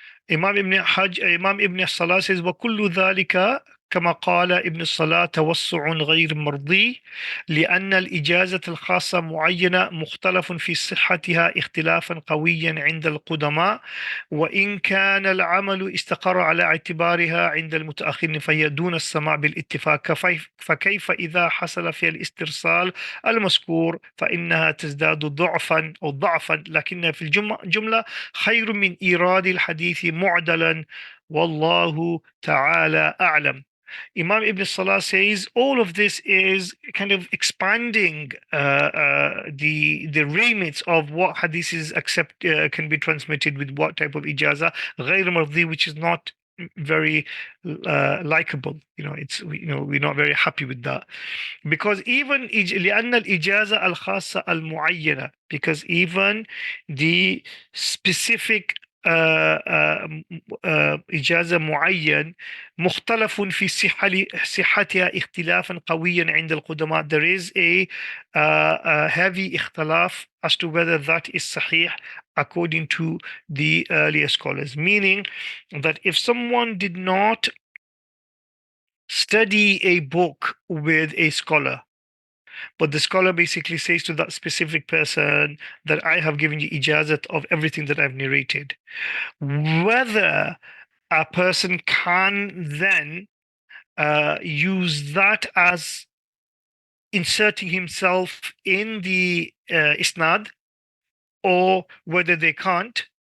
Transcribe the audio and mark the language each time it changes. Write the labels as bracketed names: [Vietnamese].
[English] Imam Ibn Salah says, [Arabic] وَكُلُّ ذَلِكَ كما قال ابن الصلاة توسع غير مرضي لأن الإجازة الخاصة معينة مختلف في صحتها اختلافا قويا عند القدماء، وإن كان العمل استقر على اعتبارها عند المتأخرين فهي دون السماع بالاتفاق. فكيف إذا حصل في الاسترسال المذكور فإنها تزداد ضعفا أو ضعفا، لكن في الجملة خير من إيراد الحديث معدلا والله تعالى أعلم. [English] Imam Ibn Salah says all of this is kind of expanding the remits of what hadiths can be transmitted with what type of ijaza, [Arabic] غير مرضي, [English] which is not very likable. We're not very happy with that, because even [Arabic] لأن الإجازة الخاصة المعينة, [English] because even the specific [Arabic] إجازة معين مختلف في صحتها اختلافا قويا عند القدماء. [English] There is a heavy اختلاف as to whether that is sahih according to the earlier scholars, meaning that if someone did not study a book with a scholar, but the scholar basically says to that specific person that I have given you ijazat of everything that I've narrated, whether a person can then use that as inserting himself in the isnad, or whether they can't,